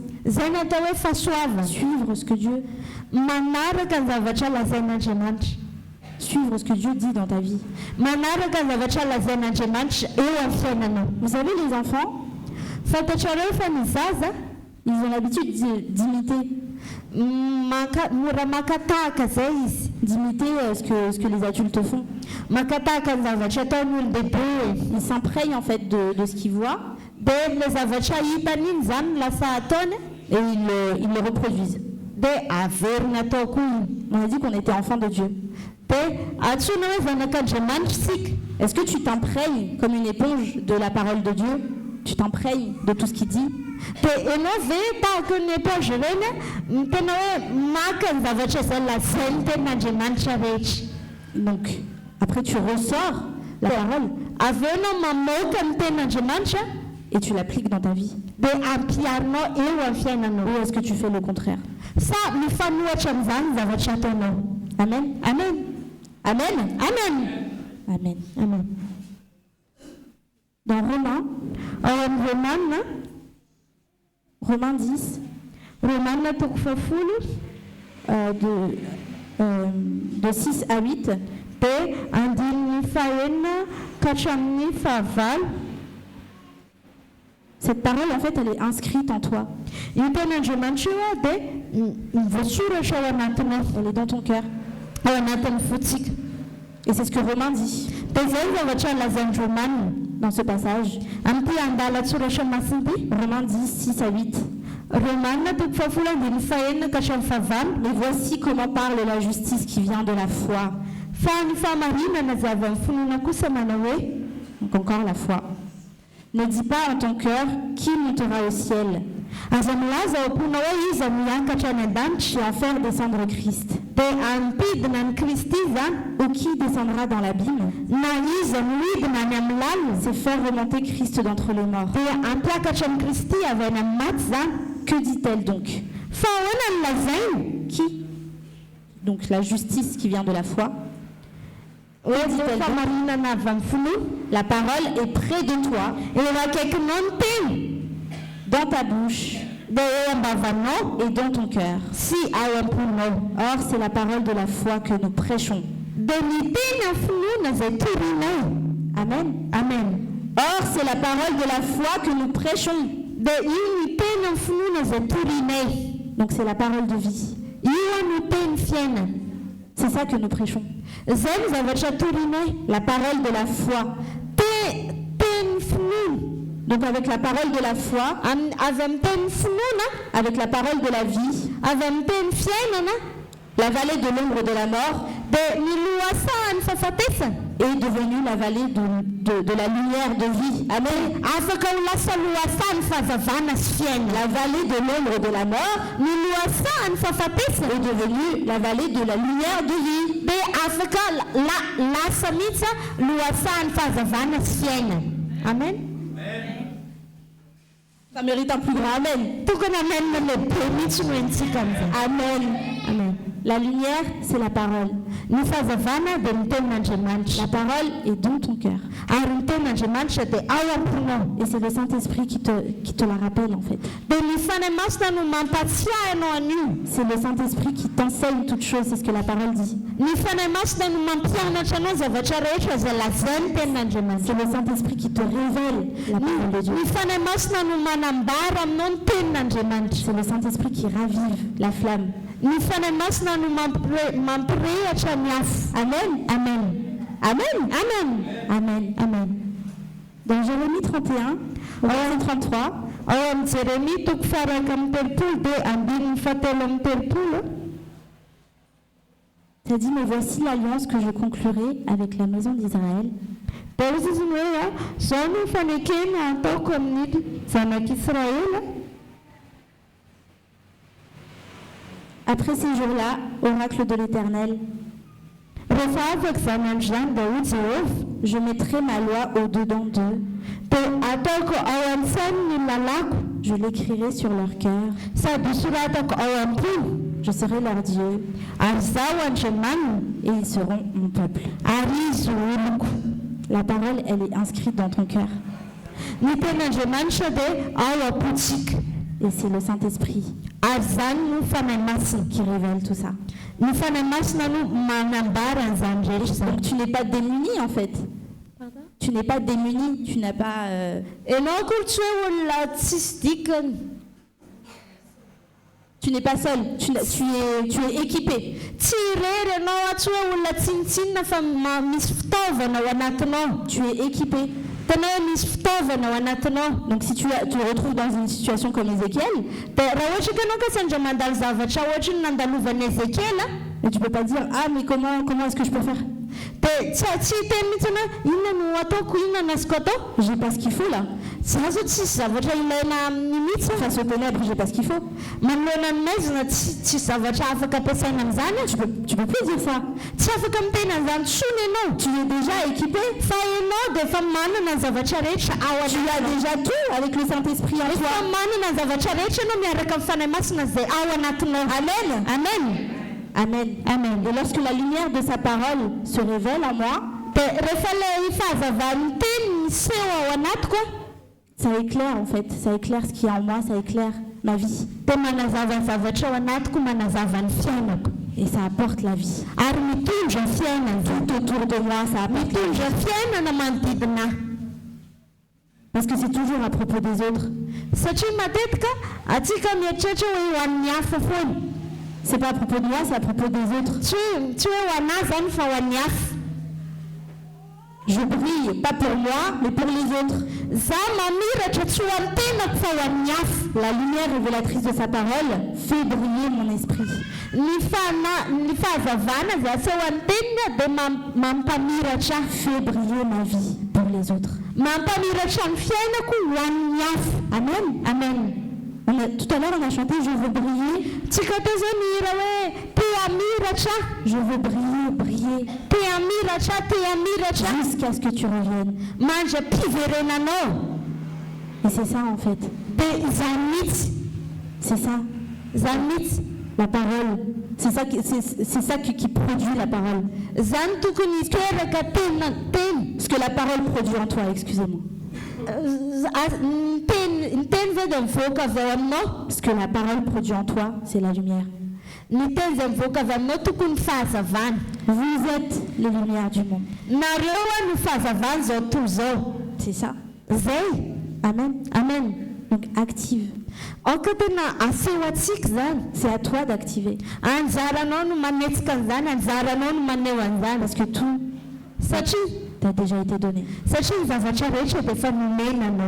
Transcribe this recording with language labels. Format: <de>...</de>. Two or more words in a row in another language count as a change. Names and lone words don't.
<fr>Suivre ce que Dieu, suivre ce que Dieu dit dans ta vie. Vous savez, les enfants, ils ont l'habitude d'imiter.</fr> <mg>mora makatahaka zay izy.</mg> <fr>D'imiter ce que les adultes font.</fr> <mg>Makatahaka ny zavatra ataon'olon-dehibe.</mg> <fr>Il s'imprègne en fait de ce qu'il voit</fr> <mg>Dia le zavatra hitany iny zany no lasa ataony</mg> <fr>et ils le reproduisent.</fr> <mg>dia averina atao koa iny.</mg> <fr>On a dit qu'on était enfant de Dieu.</fr> <mg>Dia antsoina hoe zanak'Andriamanitra isika.</mg> <fr>Est-ce que tu t'imprègnes comme une éponge de la parole de Dieu? Tu t'imprègnes de tout ce qu'il dit?</fr> <mg>Dia ianao ve tahaka ny éponge ireny tena hoe maka ny zavatra izay lazainy tenin'Andriamanitra rehetra.</mg> <fr>Donc, après tu ressors la parole</fr> <mg>Avy eo ianao mamoaka ny tenin'Andriamanitra</mg> <fr>et tu l'appliques dans ta vie.</fr> <mg>dia ampiarinao eo amin'ny fiainanao.</mg> <fr>Ou est-ce que tu fais le contraire?</fr> <mg>Sa mifanohitra amin'izany ny zavatra ataonao. Amen. Amen. Amen. Amen. Amen. Amen.</mg> <fr>Dans Romains,</fr> <mg>Ao amin'ny</mg> <fr>Romains 10,</fr> <mg>Romanina toko 10</mg> <fr>de 6 à 8,</fr> <mg>dia andininy fahaenina ka hatramin'ny fahavalo.</mg> <fr>cette parole en fait elle est inscrite en toi.</fr> <mg>Io tenin'Andriamanitra io dia voasoratra ao anatinao,</mg> <fr>Elle est dans ton cœur.</fr> <mg>ao anatin'ny fotsika.</mg> <fr>Et c'est ce que Romains dit</fr> <mg>Dia izay ny zavatra lazain'ny Romanina</mg> <fr>dans ce passage.</fr> <mg>amin'ity andalan-tsoratra masina ity.</mg> <fr>Romains 10, 6 à 8.</fr> <mg>Romanina toko 10 andininy fahaenina ka hatramin'ny fahavalo.</mg> <fr>Mais voici comment parle la justice qui vient de la foi.</fr> <mg>Fa ny fahamarinana izay avy amin'ny finoana kosa manao hoe</mg> <fr>Donc encore la foi. Ne dis pas en ton cœur qui montera au ciel</fr> <mg>aza milaza ao am-pona hoe iza miakatra any an-danitra</mg> <fr>et en faire descendre Christ.</fr> <mg>dia ampidina ny Kristy zany</mg> <fr>Ou qui descendra dans l'abîme?</fr> <mg>na iza midina any amin'ny lalina</mg> <fr>C'est faire remonter Christ d'entre les morts.</fr> <mg>dia ampiakatra ny Kristy avy any amin'ny maty zany.</mg> <fr>Que dit-elle donc?</fr> <mg>Fa ahoana ny lazainy?</mg> <fr>Qui? Donc la justice qui vient de la foi.</fr> <mg>Hoe ny fahamarinana avy amin'ny finoana</mg> <fr>La parole est près de toi,</fr> <mg>eo akaikinao ny teny</mg> <fr>dans ta bouche</fr> <mg>dia eo am-bavanao</mg> <fr>et dans ton cœur.</fr> <mg>sy ao am-ponao.</mg> <fr>Or, c'est la parole de la foi que nous prêchons.</fr> <mg>dia ny teny amin'ny finoana izay torinao. Amen. Amen.</mg> <fr>Or, c'est la parole de la foi que nous prêchons.</fr> <mg>dia io ny teny amin'ny finoana izay torinay.</mg> <fr>Donc, c'est la parole de vie.</fr> <mg>Io no teny fiainana.</mg> <fr>C'est ça que nous prêchons.</fr> <mg>Zay ny zavatra torinay.</mg> <fr>La parole de la foi.</fr> <mg>Teny finoana.</mg> <fr>Donc, avec la parole de la foi,</fr> <mg>Avy amin'ny teny finoana,</mg> <fr>avec la parole de la vie,</fr> <mg>avy amin'ny teny fiainana,</mg> <fr>la vallée de l'ombre de la mort</fr> <mg>dia ny lohasahan'ny fahafatesana</mg> <fr>est devenue la vallée de la lumière de vie. Amen.</fr> <mg>afaka ho lasa lohasahan'ny fahazavana sy fiainana.</mg> <fr>La vallée de l'ombre de la mort</fr> <mg>Ny lohasahan'ny fahafatesana</mg> <fr>est devenue la vallée de la lumière de vie.</fr> <mg>dia afaka lasa mihitsy lohasahan'ny fahazavana sy fiainana. Amen.</mg> <fr>Ça mérite un plus grand amen.</fr> <mg>Tokony amenina lehibe mihitsy no entsika amin'izay. Amen. Amen.</mg> <fr>La lumière, c'est la parole.</fr> <mg>Ny fahazavana dia ny tenin'Andriamanitra.</mg> <fr>La parole est dans ton cœur.</fr> <mg>Ary ny tenin'Andriamanitra dia ao am-ponao.</mg> <fr>Et c'est le Saint-Esprit qui te la rappelle en fait.</fr> <mg>Dia ny fanahy masina no mampatsiahy ianao an'io.</mg> <fr>C'est le Saint-Esprit qui t'enseigne toutes choses, c'est ce que la parole dit.</fr> <mg>Ny fanahy masina no mampianatra anao zavatra rehetra izay lazainy tenin'Andriamanitra.</mg> <fr>C'est le Saint-Esprit qui te révèle la parole de Dieu.</fr> <mg>Ny fanahy masina no manambara aminao ny tenin'Andriamanitra.</mg> <fr>C'est le Saint-Esprit qui ravive la flamme.</fr> <mg>Ny fanahy masina no mampirehatra ny afo. Amen. Amen. Amen. Amen. Amen. Amen.</mg> <fr>Dans Jérémie 31, au verset 33,</fr> <mg>ao amin'ny Jérémie toko faraka amin'ny telopolo dia andininy fahatelo amin'ny telopolo.</mg> <fr>ça dit, mais voici l'alliance que je conclurai avec la maison d'Israël.</fr> <mg>Dia izy izy hoe zao no fanekena ataoko amin'ny zanak'Israela.</mg> <fr>Après ces jours-là, oracle de l'Éternel,</fr> <mg>Rehefa afaka izany andro zany dia hoy Jehovah,</mg> <fr>je mettrai ma loi au-dedans d'eux,</fr> <mg>dia ataoko ao an-tsainy ny lalako,</mg> <fr>je l'écrirai sur leur cœur,</fr> <mg>sady soratako ao am-pony,</mg> <fr>je serai leur Dieu,</fr> <mg>ary zaho Andriamanina,</mg> <fr>et ils seront mon peuple.</fr> <mg>ary izy oloko.</mg> <fr>La parole, elle est inscrite dans ton cœur.</fr> <mg>Ny tenin'Andriamanitra dia ao am-potsika,</mg> <fr>Et c'est le Saint-Esprit</fr> <mg>ary zany no fanahy masina</mg> <fr>qui révèle tout ça.</fr> <mg>ny fanahy masina no manambara an'izany rehetra zany.</mg> <fr>Donc tu n'es pas démuni en fait. Tu n'es pas démuni, tu n'as pas...</fr> <mg>Ianao akory tsy hoe olona tsisy dikany.</mg> <fr>Tu n'es pas seul, tu es équipé.</fr> <mg>Tsirery anao tsy hoe olona tsinitsinina fa misy fitaovana ao anatinao.</mg> <fr>Tu es équipé.</fr> <mg>Tanao hoe misy fitaovana ao anatinao.</mg> <fr>Donc si tu te retrouves dans une situation comme Ézéchiel,</fr> <mg>Dia raha ohatra ka anao ka sendra mandalo zavatra ohatra ny nandalovana Ezekiela,</mg> <fr>et tu peux pas dire ah mais comment est-ce que je peux faire?</fr> <mg>dia tsy hiteny mihitsy anao inona no ataoko, inona no azoko atao.</mg> <fr>J'ai pas ce qu'il faut là.</fr> <mg>Zaho zao tsisy zavatra ilaina amin'ny mihitsy.</mg> <fr>Face aux ténèbres, j'ai pas ce qu'il faut.</fr> <mg>Manoloana ny maizina tsisy zavatra afaka ampiasaina amin'izany.</mg> <fr>Tu peux plus dire ça.</fr> <mg>Tsy afaka miteny an'izany tsony ianao.</mg> <fr>Tu es déjà équipé.</fr> <mg>Fa ianao dia efa manana ny zavatra rehetra ao</mg> <fr>Tu as déjà tout avec le Saint-Esprit en</fr> <mg>efa</mg> <fr>toi.</fr> <mg>manana ny zavatra rehetra ianao miaraka amin'ny fanahy masina izay ao anatinao. Amen. Amen. Amen. Amen.</mg> <fr>Et lorsque la lumière de sa parole se révèle en moi,</fr> <mg>dia rehefa ilay fahazavany teny miseho ao anatiko,</mg> <fr>ça éclaire en fait. Ça éclaire ce qui est en moi, ça éclaire ma vie.</fr> <mg>dia manazava ny zavatra ao anatiko, manazava ny fiainako.</mg> <fr>Et ça apporte la vie.</fr> <mg>Ary mitondra fiainana.</mg> <fr>Tout autour de moi, ça apporte la vie.</fr> <mg>Mitondra fiainana manodidina.</mg> <fr>Parce que c'est toujours à propos des autres.</fr> <mg>Satria matetika atsika mieritreritra hoe ho an'ny hafa foana.</mg> <fr>C'est pas à propos de moi, c'est à propos des autres.</fr> <mg>Tsy hoe ho anahy zany fa ho an'ny hafa.</mg> <fr>Je brille, pas pour moi, mais pour les autres.</fr> <mg>Zaho mamiratra tsy ho an'ny tenako fa ho an'ny hafa.</mg> <fr>La lumière révélatrice de sa parole fait briller mon esprit.</fr> <mg>Ny fahazavana izay aseho an'ny teniny dia mampamiratra.</mg> <fr>Fait briller ma vie pour les autres.</fr> <mg>Mampamiratra ny fiainako ho an'ny hafa. Amen. Amen.</mg> <fr>Tout à l'heure, on a chanté « Je veux briller,</fr> <mg>Tsika teo zao mihira hoe te hamiratra,</mg> <fr>je veux briller, briller,</fr> <mg>te hamiratra</mg> <fr>jusqu'à ce que tu reviennes. »</fr> <mg>Mandra-piverenanao.</mg> <fr>Et c'est ça en fait.</fr> <mg>Dia izany mihitsy.</mg> <fr>C'est ça.</fr> <mg>Izany mihitsy.</mg> <fr>La parole. C'est ça qui produit la parole.</fr> <mg>Zany tokony hiteraka teny.</mg> <fr>Ce que la parole produit en toi, excusez-moi.</fr> <mg>Ny teny zao dia mivoaka avy ao aminao.</mg> <fr>Ce que la parole produit en toi, c'est la lumière.</fr> <mg>Ny teny izay mivoaka avy aminao tokony fahazavana.</mg> <fr>Vous êtes les lumières du monde.</fr> <mg>Nareo a no fahazavana zao toy zao.</mg> <fr>C'est ça.</fr> <mg>Zay. Amen. Amen.</mg> <fr>Donc active.</fr> <mg>Anka tena aseho atsika zany.</mg> <fr>C'est à toi d'activer.</fr> <mg>Anjaranao no manetsika an'izany, anjaranao no maneho an'izany.</mg> <fr>Parce que tout</fr> <mg>Satria</mg> <fr>t'a déjà été donné.</fr> <mg>Satria ny zavatra rehetra dia efa nomenanao.</mg>